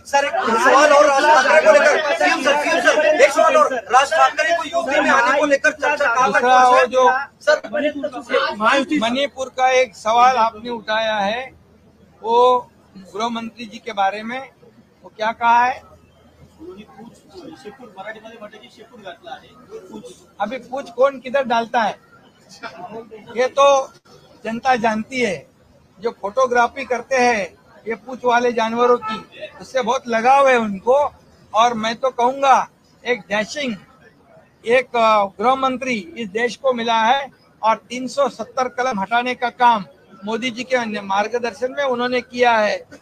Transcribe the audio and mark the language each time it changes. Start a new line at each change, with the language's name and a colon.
Hindi: Sir, एक सवाल और राज ठाकरे को लेकर, एक सवाल और राज ठाकरे को यूपी में आने को लेकर चर्चा कहाँ तक दूसरा वो जो सर मणिपुर का एक सवाल आपने उठाया है, वो गृह मंत्री जी के बारे में, वो क्या कहा है?
Marathi: शेपूट मराठीमध्ये म्हटलं की शेपूट घातला आहे.
Hindi: अभी पूछ कौन किधर डालता है ये तो जनता जानती है. जो फोटोग्राफी करते हैं ये पूछ वाले जानवरों की, उससे बहुत लगाव है उनको. और मैं तो कहूंगा एक डैशिंग एक गृह मंत्री इस देश को मिला है और 370 कलम हटाने का काम मोदी जी के मार्गदर्शन में उन्होंने किया है.